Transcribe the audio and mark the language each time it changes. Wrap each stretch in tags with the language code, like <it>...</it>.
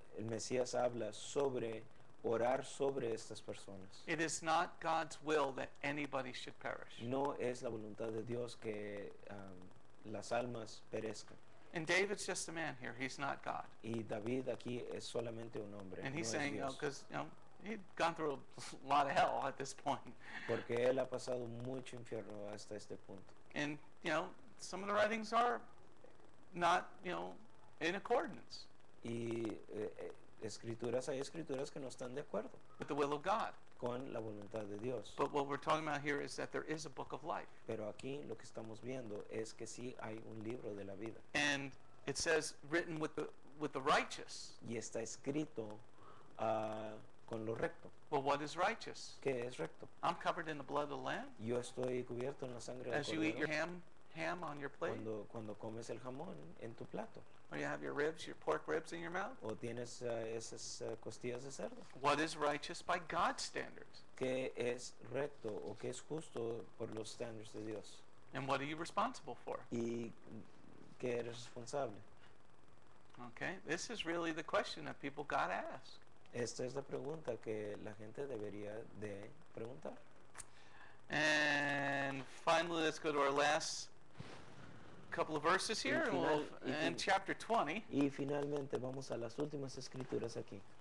<es>el Mesías habla sobre orar sobre estas personas.</es> <en>It is not God's will that anybody should perish.</en> <es>No es la voluntad de Dios que las almas perezcan.</es> <en>And David's just a man here. He's not God.</en> <es>Y David aquí es solamente un hombre,</es> <en>And</en> <es>no</es> <en>he's</en> <es>es</es> <en>saying,</en> <es>Dios.</es> <en>because he'd gone through a lot of hell at this point.</en> <es>Porque él ha pasado mucho infierno hasta este punto.</es> <en>And, some of the writings are not, in accordance</en> <es>Y hay escrituras que no están de acuerdo</es> <en>with the will of God.</en> <es>con la voluntad de Dios.</es> <en>But what we're talking about here is that there is a book of life.</en> <es>Pero aquí lo que estamos viendo es que sí hay un libro de la vida.</es> <en>And it says written with the righteous.</en> <es>Y está escrito con lo recto.</es> <en>Well, what is righteous?</en> <es>¿Qué es recto?</es> <en>I'm covered in the blood of the Lamb.</en> <es>Yo estoy cubierto en la sangre del</es> <en>As you eat your</en> <es>cordero</es> <en>ham on your plate,</en> <es>cuando comes el jamón en tu plato.</es> <en>or you have your ribs, your pork ribs in your mouth.</en> <es>O tienes esas costillas de cerdo.</es> <en>What is righteous by God's standards?</en> <es>¿Qué es recto o qué es justo por los estándares de Dios?</es> <en>And what are you responsible for?</en> <es>¿Y qué eres responsable?</es> <en>Okay, this is really the question that people got to ask.</en> <es>Esta es la pregunta que la gente debería de preguntar.</es> <en>And finally, let's go to our last couple of verses here.</en> <es>Y</es> <en>And we'll,</en> <es>final-</es> <en>in chapter 20,</en> <es>Y finalmente vamos a las últimas escrituras aquí.</es>